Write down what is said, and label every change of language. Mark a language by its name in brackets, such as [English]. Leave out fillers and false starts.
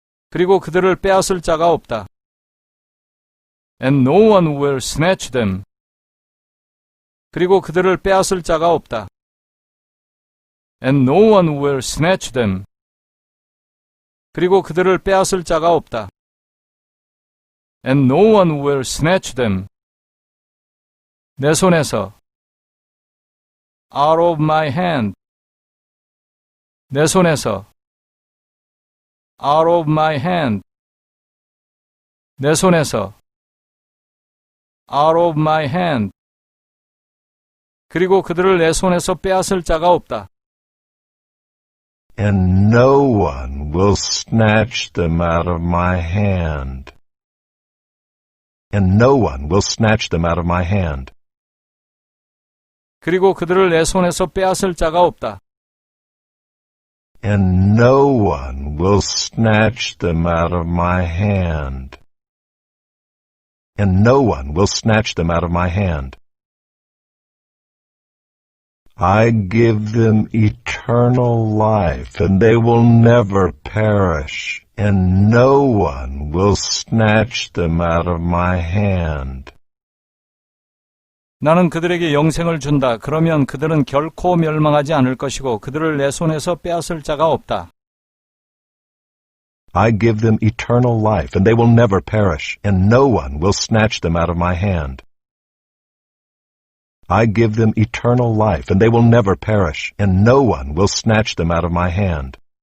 [Korean] 그리고 그들을 빼앗을 자가 없다. [English] And no one will snatch them. [Korean] 그리고 그들을 빼앗을 자가 없다. [English] And no one will snatch them. [Korean] 그리고 그들을 빼앗을 자가 없다. [English] And no one will snatch them. [Korean] 내 손에서. [English] Out of my hand. [Korean] 내 손에서. [English] Out of my hand. [Korean] 내 손에서. [English] Out of my hand. [Korean] 그리고 그들을 내 손에서 빼앗을 자가 없다. [English] And no one will snatch them out of my hand. And no one will snatch them out of my hand. [Korean] 그리고 그들을 내 손에서 빼앗을 자가 없다. [English] And no one will snatch them out of my hand. And no one will snatch them out of my hand. I give them eternal life, and they will never perish, and no one will snatch them out of my hand. [Korean] 나는 그들에게 영생을 준다. 그러면 그들은 결코 멸망하지 않을 것이고 그들을 내 손에서 빼앗을 자가 없다. [English] I give them eternal life, and they will never perish, and no one will snatch them out of my hand. I give them eternal life, and they will never perish, and no one will snatch them out of my hand.